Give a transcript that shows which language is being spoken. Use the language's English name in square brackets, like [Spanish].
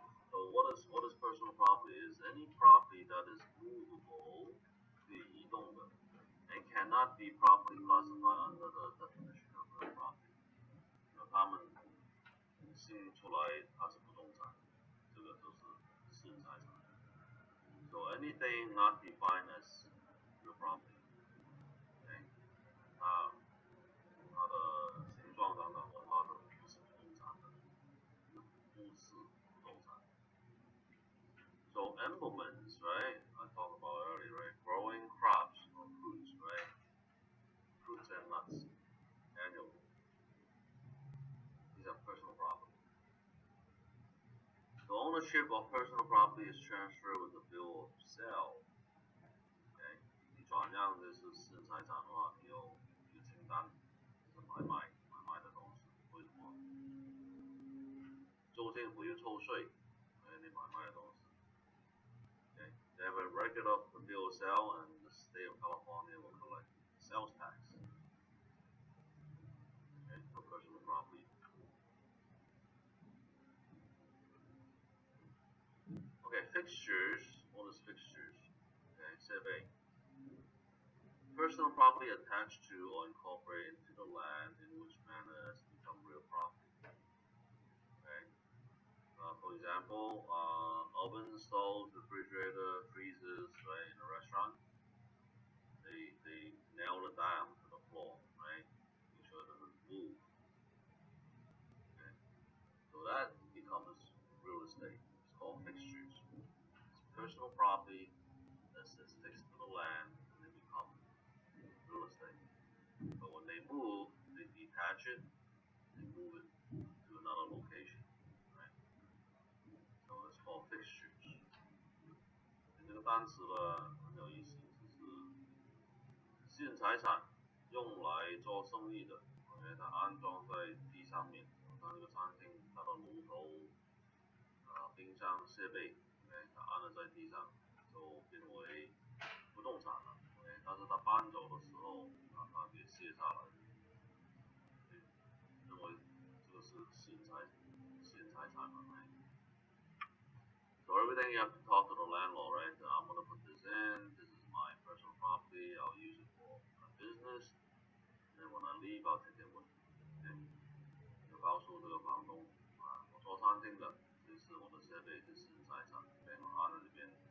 [English] So what is personal property? Is any property that is movable, [Chinese] 可以移动的 [English] and cannot be properly classified under the definition of real property. [Chinese] 他们定义出来它是不动产，这个都是私人财产。 [English] So anything not defined as real property, okay. [Chinese] 它的形状等等的话都不是不动产的。 [English] So emblements, right? I talked about earlier, right? Growing crops or fruits, right? Fruits and nuts, annually. These are personal property. The ownership of personal property is transferred with the bill of sale. Okay? [Chinese] 你转让的是私人财产的话，你有一个清单，是买卖的东西，为什么？州政府要抽税，你买卖的东西。 [English] Okay. They have a record of the bill of sale, and the state of California will collect sales tax. Okay, for personal property. Okay, fixtures. What is fixtures? Okay, 设备 personal property attached to or incorporated into the land in which manner has become real property. Okay. For example, oven, stoves, refrigerator, freezers, right, in a restaurant, they nail it down to the floor, right? Make sure it doesn't move. Okay. So that becomes real estate. It's called fixtures. It's personal property that's fixed to the land and they become real estate. But when they move, they detach it, they move it to another location, right? So it's called fixtures. [Chinese] 这个单词呢很有意思，就是私人财产用来做生意的，OK，它安装在地上面，像这个餐厅它的炉头、冰箱设备，OK，它安了在地上，就变为不动产了，OK，但是它搬走的时候，它给卸下来，认为这个是私人财产嘛，right? [English] So everything you have to talk to the landlord, right? I'm gonna put this in. This is my personal property. I'll use it for my business. And then when I leave, I'll take it with me. Okay? [Chinese] 就告诉这个房东我做餐厅的，这是我的设备，这是财产，对，我安在这边。